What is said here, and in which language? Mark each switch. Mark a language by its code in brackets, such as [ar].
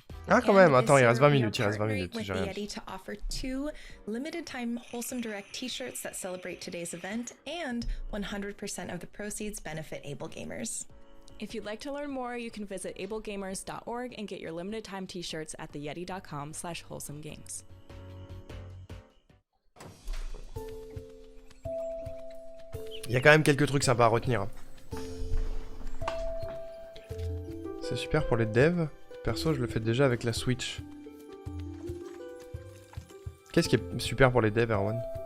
[fr] Ah, quand même, attends, il reste 20 minutes, j'ai rien dit. [en] To offer 2 limited time Wholesome Direct t-shirts that celebrate today's event, and 100% of the proceeds benefit Able Gamers. If you'd like to learn more, you can visit ablegamers.org and get your limited time t-shirts at theyeti.com/wholesomegames. [fr] Il y a quand même quelques trucs sympas à retenir. C'est super pour les devs. Perso, je le fais déjà avec la Switch. Qu'est-ce qui est super pour les devs, Erwan?